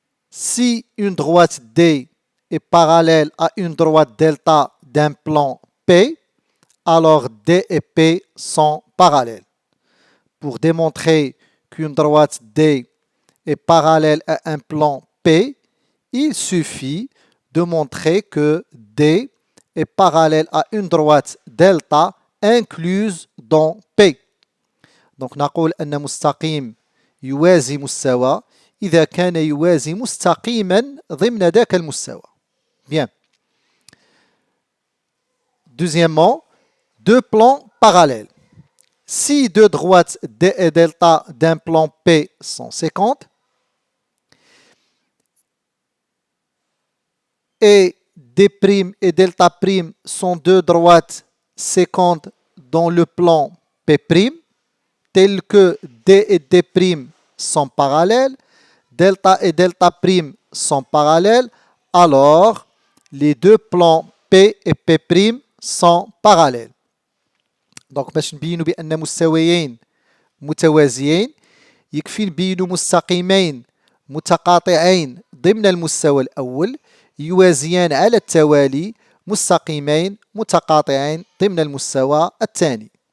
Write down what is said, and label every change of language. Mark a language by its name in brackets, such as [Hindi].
[French] Si une droite D est parallèle à une droite delta d'un plan P, alors D et P sont parallèles. Pour démontrer qu'une droite D est parallèle à un plan P, il suffit de montrer que D est parallèle à une droite delta incluse dans P. [Arabic] Donc نقول أن مستقيم يوازي مستوى إذا كان يوازي مستقيما ضمن ذاك المستوى. [French] Bien. Deuxièmement, deux plans parallèles. Si deux droites D et delta d'un plan P sont 50 et D' et delta' sont deux droites séquentes dans le plan P', telles que D et D' sont parallèles, delta et delta' sont parallèles, alors les deux plans P et P' sont parallèles. [Arabic] Donc, باش نبينوا بأن مستويين متوازيين يكفي نبينوا مستقيمين متقاطعين ضمن المستوى الأول يوازيان على التوالي مستقيمين متقاطعين ضمن المستوى الثاني.